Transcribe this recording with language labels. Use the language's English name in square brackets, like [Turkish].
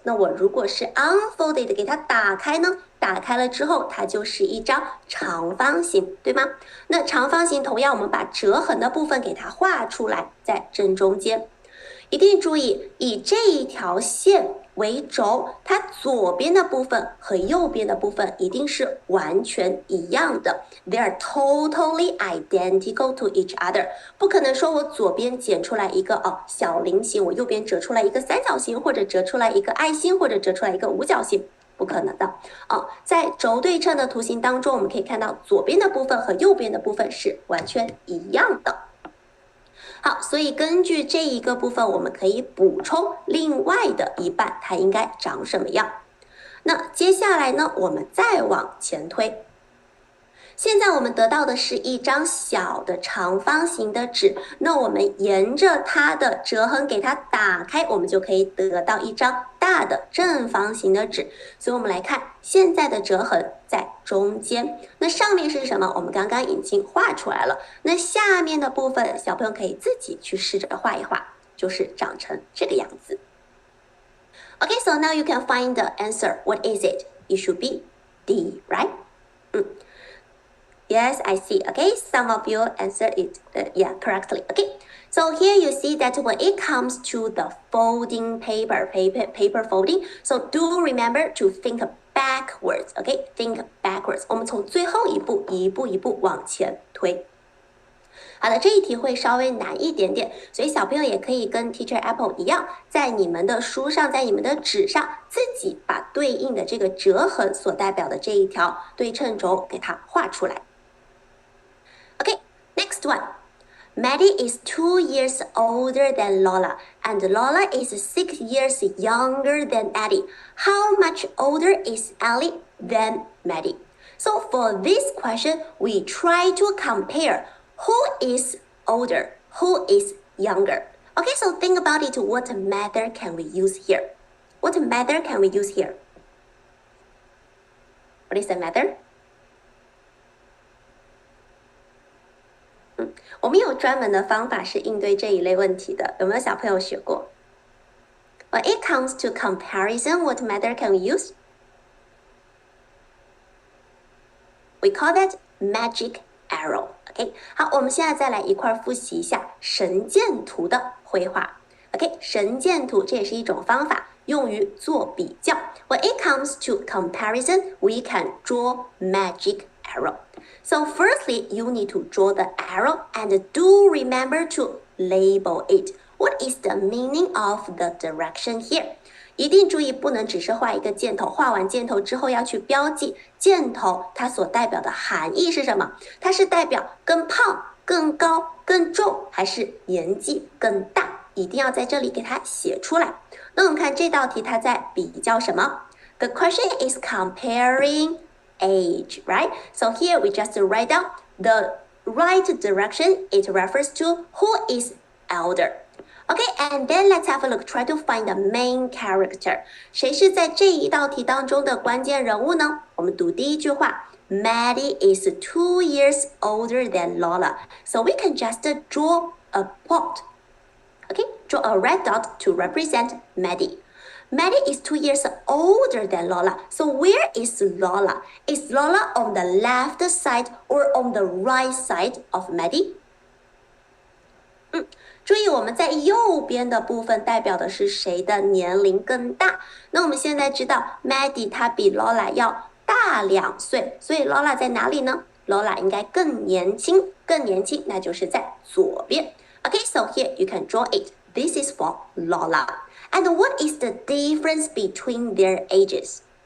[Chinese] 那我如果是 [English] unfold it， [Chinese] 给它打开呢？打开了之后，它就是一张长方形，对吗？那长方形同样，我们把折痕的部分给它画出来，在正中间。一定注意，以这一条线为轴，它左边的部分和右边的部分一定是完全一样的。 [English] They are totally identical to each other。 [Chinese] 不可能说我左边剪出来一个小菱形，我右边折出来一个三角形，或者折出来一个爱心，或者折出来一个五角星。不可能的在轴对称的图形当中，我们可以看到左边的部分和右边的部分是完全一样的。好，所以根据这一个部分，我们可以补充另外的一半它应该长什么样。那接下来呢，我们再往前推。现在我们得到的是一张小的长方形的纸，那我们沿着它的折痕给它打开，我们就可以得到一张大的正方形的纸。所以我们来看现在的折痕在中间，那上面是什么？我们刚刚已经画出来了。那下面的部分，小朋友可以自己去试着画一画，就是长成这个样子。 [English] Okay, so now you can find the answer. What is it? It should be D, right? Yes, I see. Okay, some of you answered it correctly. Okay, so here you see that when it comes to the folding paper folding, so do remember to think backwards. Okay, think backwards. [Chinese] 我们从最后一步一步一步往前推。好的，这一题会稍微难一点点，所以小朋友也可以跟 Teacher Apple 一样，在你们的书上，在你们的纸上，自己把对应的这个折痕所代表的这一条对称轴给它画出来。 [English] Okay, next one. Maddie is 2 years older than Lola, and Lola is 6 years younger than Addie. How much older is Ellie than Maddie? So for this question, we try to compare who is older, who is younger. Okay, so think about it. What method can we use here? What method can we use here? What is the method? 我们有专门的方法是应对这一类问题的，有没有小朋友学过？ When it comes to comparison, what method can we use? We call that magic arrow. [Chinese] OK, 好，我们现在再来一块复习一下神箭图的绘画。 OK, 神箭图这也是一种方法，用于做比较。 [English] When it comes to comparison, we can draw magic arrow. So firstly, you need to draw the arrow and do remember to label it. What is the meaning of the direction here? [Chinese] 一定注意，不能只是画一个箭头，画完箭头之后要去标记箭头它所代表的含义是什么？它是代表更胖、更高、更重，还是年纪更大？一定要在这里给它写出来。那我们看这道题，它在比较什么？ [English] The question is comparing age, right? So here we just write down the right direction. It refers to who is elder. Okay, and then let's have a look. Try to find the main character. [Chinese] 谁是在这一道题当中的关键人物呢？我们读第一句话。 [English] Maddie is 2 years older than Lola. So we can just draw a pot. Okay, draw a red dot to represent Maddie. Maddie is 2 years older than Lola. So where is Lola? Is Lola on the left side or on the right side of Maddie? [Chinese] 注意我们在右边的部分代表的是谁的年龄更大。那我们现在知道 Maddie 她比 Lola 要大2岁，所以 Lola 在哪里呢？ Lola 应该更年轻，那就是在左边。 [English] Okay, so here you can draw it. This is for Lola. And what is the difference between their ages?